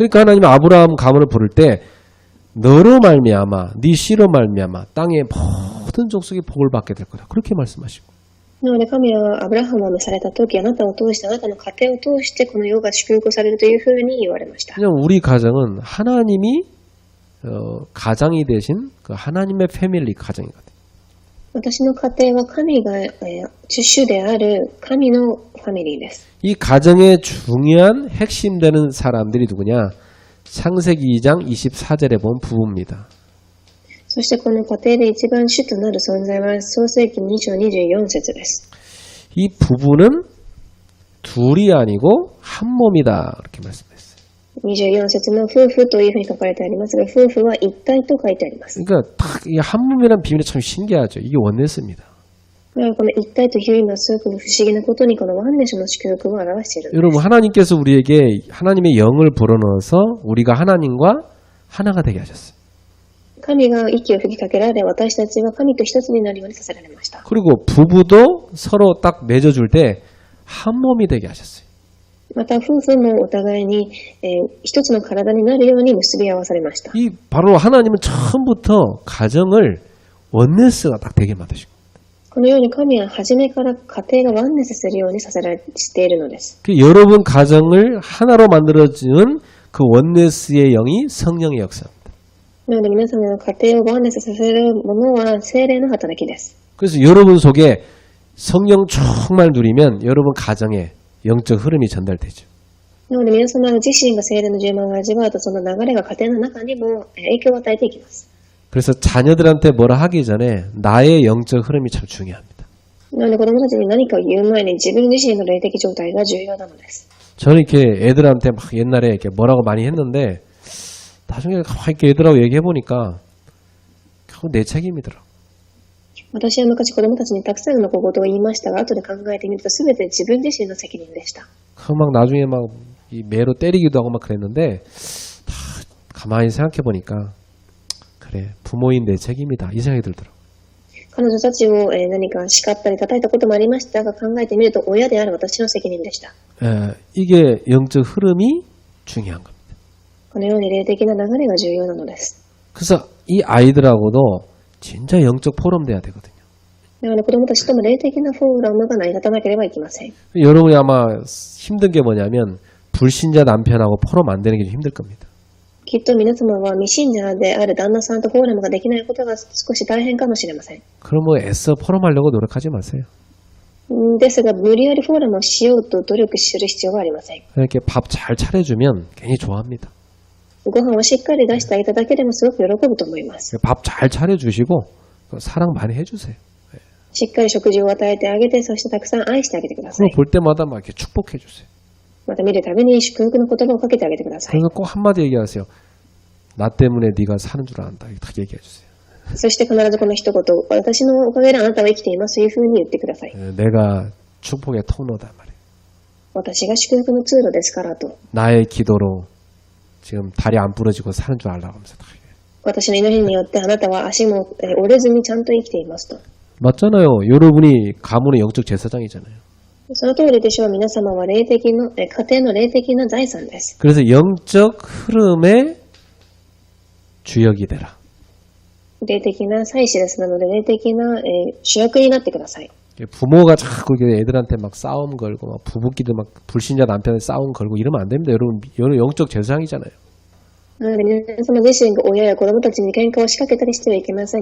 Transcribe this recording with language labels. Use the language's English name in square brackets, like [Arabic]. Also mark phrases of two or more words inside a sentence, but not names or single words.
[Korean] 그러니까 하나님은 아브라함 가문을 부를 때 너로 말미암아 네 씨로 말미암아 땅의 모든 족속이 복을 받게 될 거다. 그렇게 말씀하시고. [Japanese] なので神はアブラハムを召された時、あなたを通して、あなたの家庭を通してこの世が祝福されるというふうに言われました。 [Korean] 그냥 우리 가정은 하나님이 가장이 되신 그 하나님의 패밀리 가정이거든요. [Japanese] 私の家庭は神が、主である神のファミリーです。 [Korean] 이 가정의 중요한 핵심되는 사람들이 누구냐? 창세기 2장 24절에 본 부부입니다. [Japanese] そしてこの家庭で一番主となる存在は創世記2章24節です。 [Korean] 이 부부는 둘이 아니고 한 몸이다. 이렇게 말씀했어요. [Japanese] 24 節の夫婦というふうに書かれてありますが、夫婦は一体と書いてあります。 [Korean] 그러니까 딱 이 한 몸이라는 비밀이 참 신기하죠. 이게 원네스입니다. [Japanese] だからこの一体という意味はすごく不思議なことにこのワンネスの祝福を表している。 [Korean] 여러분 하나님께서 우리에게 하나님의 영을 불어넣어서 우리가 하나님과 하나가 되게 하셨어요. [Japanese] 神が息を吹きかけられ、私たちは神と一つになるようにさせられました。 [Korean] 그리고 부부도 서로 딱 맺어줄 때 한 몸이 되게 하셨어요. [Japanese] また夫婦もお互いに、一つの体になるように結び合わされました。 [Korean] 이 바로 하나님은 처음부터 가정을 원네스가 딱 되게 만드시고 [Japanese] このように神は初めから家庭がワンネスするようにさせられているのです。 [Korean] 그 여러분 가정을 하나로 만들어주는 그 원네스의 영이 성령의 역사입니다. [Japanese] なので皆様の家庭をワンネスさせるものは聖霊の働きです。 [Korean] 그래서 여러분 속에 성령 정말 누리면 여러분 가정에 영적 흐름이 전달되죠. [Japanese] なので皆様自身が聖霊の充満を味わうと、その流れが家庭の中にも影響を与えていきます。 [Korean] 그래서 자녀들한테 뭐라 하기 전에 나의 영적 흐름이 참 중요합니다. [Japanese] なので子供たちに何かを言う前に自分自身の霊的状態が重要なのです。 [Korean] 저는 이렇게 애들한테 막 옛날에 이렇게 뭐라고 많이 했는데 나중에 가만히 이렇게 애들하고 얘기해 보니까 결국 내 책임이더라고. [Japanese] 私は昔子供たちにたくさんの小言を言いましたが、後で考えてみると全て自分自身の責任でした。 [Korean] 그 막 나중에 막 이 매로 때리기도 하고 막 그랬는데 다 가만히 생각해 보니까 그래 부모인 내 책임이다 이 생각이 들더라고. [Japanese] 彼女たちを何か叱ったり叩いたこともありましたが、考えてみると親である私の責任でした。 [Korean] 이게 영적 흐름이 중요한 겁니다. [Japanese] このように霊的な流れが重要なのです。 [Korean] 그래서 이 아이들하고도 진짜 영적 포럼 돼야 되거든요. [Japanese] なので子供たちとも霊的なフォーラムが成り立たなければいけません。 [Korean] 여러분이 아마 힘든 게 뭐냐면 불신자 남편하고 포럼 안 되는 게 좀 힘들 겁니다. [Japanese] きっと皆様は未信者である旦那さんとフォーラムができないことが少し大変かもしれません。 [Korean] 그럼 뭐 애써 포럼하려고 노력하지 마세요. [Japanese] ですが無理やりフォーラムをしようと努力する必要はありません。 [Korean] 이렇게 밥 잘 차려주면 괜히 좋아합니다. [Japanese] ご飯をしっかり出してあげただけでもすごく喜ぶと思います。 [Korean] 밥 잘 차려주시고 사랑 많이 해주세요. [Japanese] しっかり食事を与えてあげて、そしてたくさん愛してあげてください。 [Korean] 그걸 볼 때마다 막 이렇게 축복해주세요. [Japanese] また見るたびに祝福の言葉をかけてあげてください。 [Korean] 그래서 꼭 한마디 얘기하세요. 나 때문에 네가 사는 줄 안다. 이렇게 딱 얘기해주세요. [Japanese] そして必ずこの一言、私のおかげであなたは生きていますというふうに言ってください。 [Korean] 내가 축복의 통로다 말이에요. [Japanese] 私が祝福の通路ですからと。 [Korean] 나의 기도로 지금 다리 안 부러지고 사는 줄 알라고 하면서 다 얘기해요. [Japanese] 私の祈りによってあなたは足も折れずにちゃんと生きていますと。 [Korean] 맞잖아요. 여러분이 가문의 영적 제사장이잖아요. [Japanese] その通りでしょう。皆様は霊的の家庭の霊的な財産です。 [Korean] 그래서 영적 흐름의 주역이 되라. [Japanese] 霊的な祭司です。なので霊的な主役になってください。 [Korean] 부모가 자꾸 애들한테 막 싸움 걸고 막 부부끼리 막 불신자 남편에 싸움 걸고 이러면 안 됩니다. 여러분 영적 제사장이잖아요. [Japanese] なので皆様自身が親や子供たちに喧嘩を仕掛けたりしてはいけません。